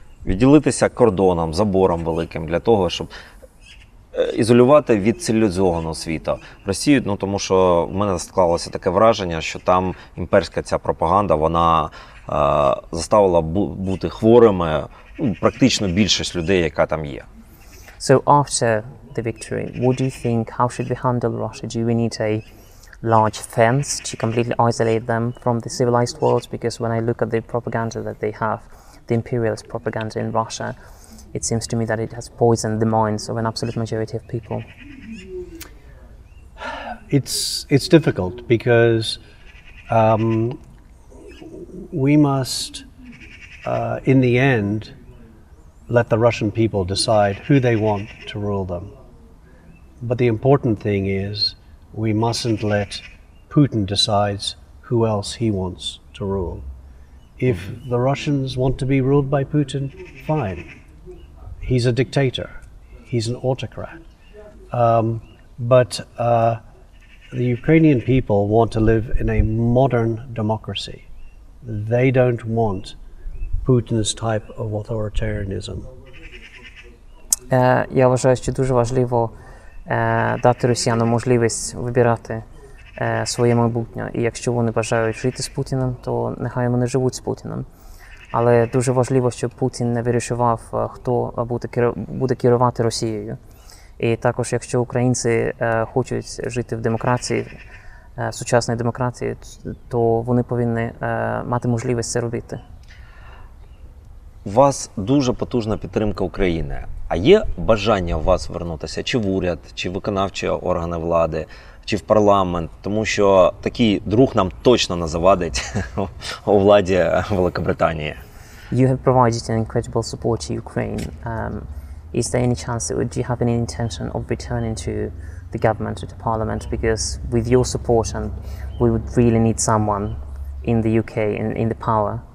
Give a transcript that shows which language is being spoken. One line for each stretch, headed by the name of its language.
Ukrainian: Відділитися кордоном, забором великим для того, щоб ізолювати від цивілізованого світу Росію, ну тому що в мене склалося таке враження, що там імперська ця пропаганда, вона заставила бути хворими практично більшість людей, яка там є.
English: So after the victory, what do you think, how should we handle Russia? Do we need a large fence to completely isolate them from the civilized world? Because when I look at the propaganda that they have, the imperialist propaganda in Russia, it seems to me that it has poisoned the minds of an absolute majority of people. It's difficult because we must, in the end, let the Russian people decide who they want to rule them. But the important thing is we mustn't let Putin decide who else he wants to rule. If the Russians want to be ruled by Putin, fine. He's a dictator. He's an autocrat. But the Ukrainian people want to live in a modern democracy. They don't want Putin's type of authoritarianism.
Ukrainian: Я вважаю, що дуже важливо дати росіянам можливість вибирати своє майбутнє. І якщо вони бажають жити з Путіним, то нехай вони живуть з Путіним. Але дуже важливо, щоб Путін не вирішував, хто буде керувати Росією. І також, якщо українці хочуть жити в демократії, сучасній демократії, то вони повинні мати можливість це робити. У вас дуже потужна підтримка України. А є бажання у вас вернутися чи в уряд, чи в виконавчі органи влади, чи в парламент? Тому що такий друг нам точно не завадить у владі Великобританії.
English: You have provided an incredible support to Ukraine. Is there any chance, do you have any intention of returning to the government, to the parliament? Because with your support, and we would really need someone in the UK, in the power.